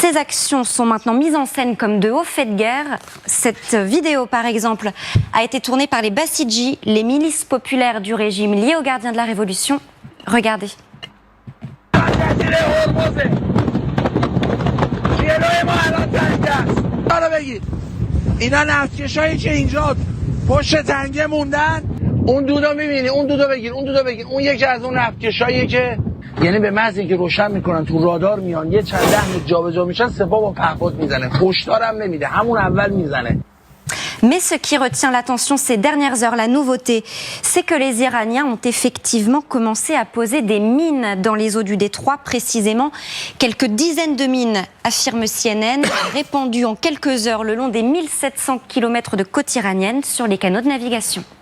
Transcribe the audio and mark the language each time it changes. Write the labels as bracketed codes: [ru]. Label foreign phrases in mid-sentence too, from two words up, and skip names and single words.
[fr] Ces actions sont maintenant mises en scène comme de hauts faits de guerre. Cette vidéo, par exemple, a été tournée par les Bassidji, les milices populaires du régime liées aux gardiens de la Révolution. Regardez. [fa] اون دودا میبینی اون دودا بگیر اون یکی از اون نفتکشاییه که یعنی به محض اینکه روشن میکنن تو رادار میان یه چند ده متر جابجا میشن سپاه با پهپاد میزنه هشدارم نمیده همون اول میزنه. [fr] Mais ce qui retient l'attention ces dernières heures, la nouveauté, c'est que les Iraniens ont effectivement commencé à poser des mines dans les eaux du détroit, précisément quelques dizaines de mines, affirme CNN, répandues en quelques heures le long des 1700 km de côte iranienne sur les canaux de navigation.